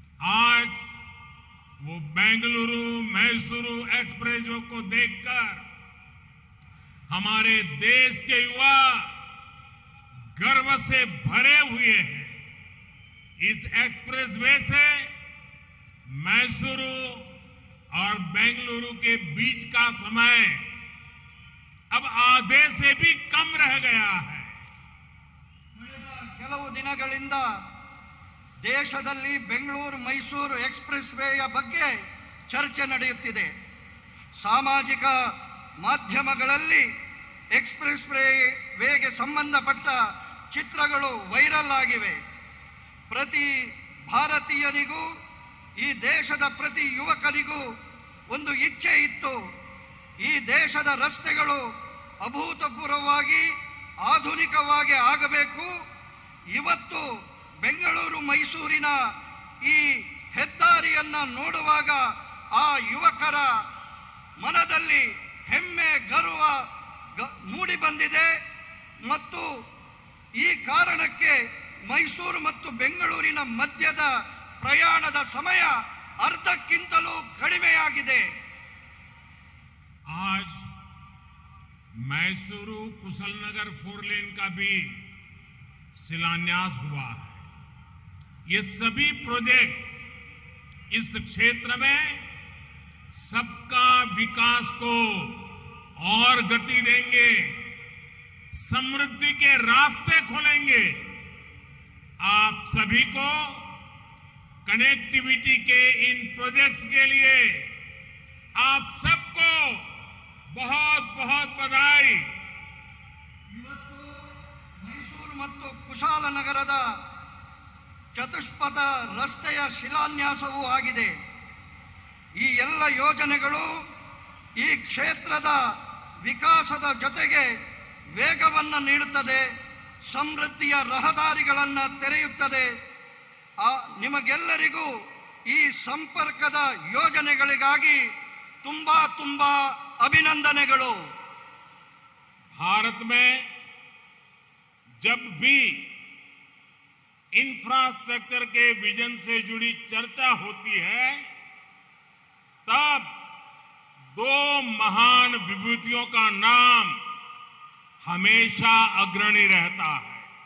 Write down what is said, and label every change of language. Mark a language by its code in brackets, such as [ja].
[hi] आज वो बेंगलुरु मैसूरू एक्सप्रेसवे को देखकर हमारे देश के युवा गर्व से भरे हुए हैं। इस एक्सप्रेसवे से मैसूरू और बेंगलुरु के बीच का समय अब आधे से भी कम रह गया है। [kn] ಕೆಲವು ದಿನಗಳಿಂದ ದೇಶದಲ್ಲಿ ಬೆಂಗಳೂರು ಮೈಸೂರು ಎಕ್ಸ್‌ಪ್ರೆಸ್ ವೇಯ ಬಗ್ಗೆ ಚರ್ಚೆ ನಡೆಯುತ್ತಿದೆ. ಸಾಮಾಜಿಕ ಮಾಧ್ಯಮಗಳಲ್ಲಿ ಎಕ್ಸ್‌ಪ್ರೆಸ್ ವೇಗೆ ಸಂಬಂಧಪಟ್ಟ ಚಿತ್ರಗಳು ವೈರಲ್ ಆಗಿವೆ. ಪ್ರತಿ ಭಾರತೀಯನಿಗೂ, ಈ ದೇಶದ ಪ್ರತಿ ಯುವಕನಿಗೂ ಒಂದು ಇಚ್ಛೆ ಇತ್ತು. ಈ ದೇಶದ ರಸ್ತೆಗಳು ಅಭೂತಪೂರ್ವವಾಗಿ ಆಧುನಿಕವಾಗಿ ಆಗಬೇಕು. ಇವತ್ತು ಬೆಂಗಳೂರು ಮೈಸೂರಿನ ಈ ಹೆದ್ದಾರಿಯನ್ನ ನೋಡುವಾಗ ಆ ಯುವಕರ ಮನದಲ್ಲಿ ಹೆಮ್ಮೆ ಗರ್ವ ಮೂಡಿ ಬಂದಿದೆ. ಮತ್ತು ಈ ಕಾರಣಕ್ಕೆ ಮೈಸೂರು ಮತ್ತು ಬೆಂಗಳೂರಿನ ಮಧ್ಯದ ಪ್ರಯಾಣದ ಸಮಯ ಅರ್ಧಕ್ಕಿಂತಲೂ ಕಡಿಮೆಯಾಗಿದೆ. [hi] आज मैसूरू कुशलनगर 4 लेन का भी शिलान्यास हुआ है। ये सभी प्रोजेक्ट्स इस क्षेत्र में सबका विकास को और गति देंगे, समृद्धि के रास्ते खोलेंगे। आप सभी को कनेक्टिविटी के इन प्रोजेक्ट्स के लिए आप सबको बहुत बहुत बधाई। [kn] ಇವತ್ತು ಮೈಸೂರು ಮತ್ತು ಕುಶಾಲನಗರದ ಚತುಷ್ಪಥ ರಸ್ತೆಯ ಶಿಲಾನ್ಯಾಸವೂ ಆಗಿದೆ. ಈ ಎಲ್ಲ ಯೋಜನೆಗಳು ಈ ಕ್ಷೇತ್ರದ ವಿಕಾಸದ ಜೊತೆಗೆ ವೇಗವನ್ನು ನೀಡುತ್ತದೆ, ಸಮೃದ್ಧಿಯ ರಹದಾರಿಗಳನ್ನು ತೆರೆಯುತ್ತದೆ. ನಿಮಗೆಲ್ಲರಿಗೂ ಈ ಸಂಪರ್ಕದ ಯೋಜನೆಗಳಿಗಾಗಿ ತುಂಬಾ ತುಂಬಾ ಅಭಿನಂದನೆಗಳು. [hi] भारत में जब भी इंफ्रास्ट्रक्चर के विजन से जुड़ी चर्चा होती है तब दो महान विभूतियों का नाम हमेशा अग्रणी रहता है।